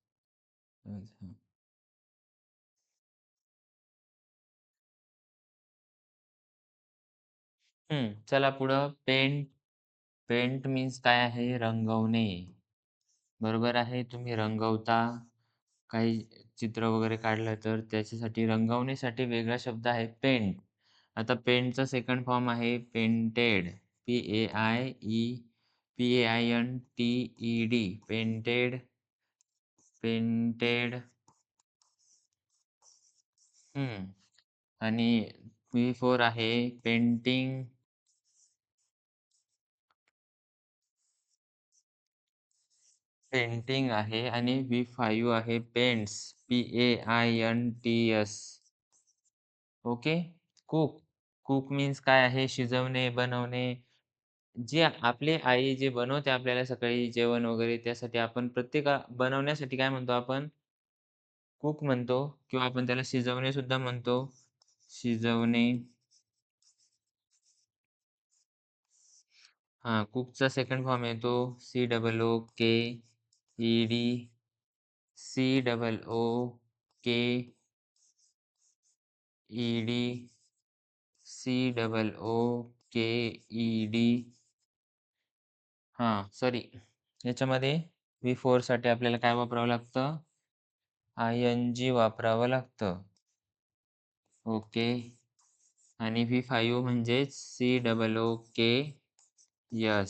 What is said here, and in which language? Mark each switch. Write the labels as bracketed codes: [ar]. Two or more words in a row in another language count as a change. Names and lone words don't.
[mr] आज हां. चला पुढं पेंट. [en] paint means [mr] काय आहे? रंगवणे. बरोबर आहे. तुम्ही रंगवता, काही चित्र वगैरे काढलं तर त्याच्यासाठी रंगवण्यासाठी वेगळा शब्द आहे पेंट. आता पेंटचा [en] second form [mr] आहे पेंटेड. [en] P-A-I-E-P-A-I-N-T-E-D पेंटेड, पेंटेड. [mr] हं. आणि P4 आहे पेंटिंग. पेंटिंग आहे आणि V5 आहे पेंट्स. [en] P-A-I-N-T-S. ओके. कुक. cook means [mr] काय आहे? शिजवणे, बनवणे. जे आपली आई जे बनवते आपल्याला सकाळी जेवण वगैरे त्यासाठी आपण बनवण्यासाठी काय म्हणतो आपण? कुक म्हणतो किंवा आपण त्याला शिजवणे सुद्धा म्हणतो. शिजवणे. हां, कुकचा [en] second form [mr] येतो C-O-O-K-E-D. [en] C-O-O-K-E-D. C-O-O-K-E-D. [mr] हां, सॉरी. याच्यामध्ये V4 साठी आपल्याला काय वापरावं लागतं? आय-एन-जी वापरावं लागतं. ओके. आणि V5 म्हणजेच C-O-O-K-S.